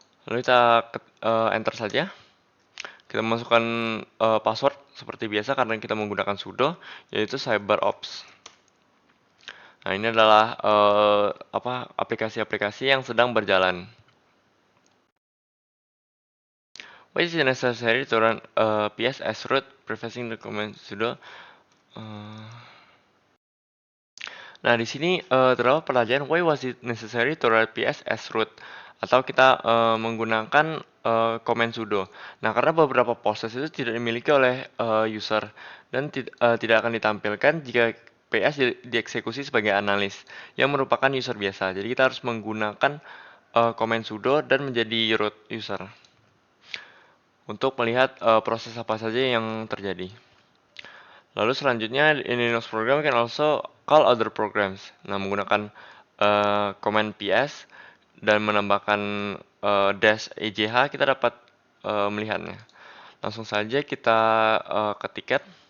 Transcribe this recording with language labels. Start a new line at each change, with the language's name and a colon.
Indonesian: Lalu kita enter saja. Kita masukkan password seperti biasa karena kita menggunakan sudo, yaitu CyberOps. Nah, ini adalah aplikasi-aplikasi yang sedang berjalan.
English: Why is it necessary to run ps as root prefacing the command sudo?
Indonesian: Nah, di sini terdapat pertanyaan
English: why was it necessary to run ps as root?
Indonesian: Atau kita menggunakan command sudo. Nah, karena beberapa proses itu tidak dimiliki oleh user dan tidak akan ditampilkan jika PS dieksekusi sebagai analis yang merupakan user biasa. Jadi kita harus menggunakan command sudo dan menjadi root user untuk melihat proses apa saja yang terjadi. Lalu selanjutnya
English: in Linux program can also call other programs.
Indonesian: Nah, menggunakan command ps dan menambahkan dash ejh kita dapat melihatnya. Langsung saja kita ketikkan.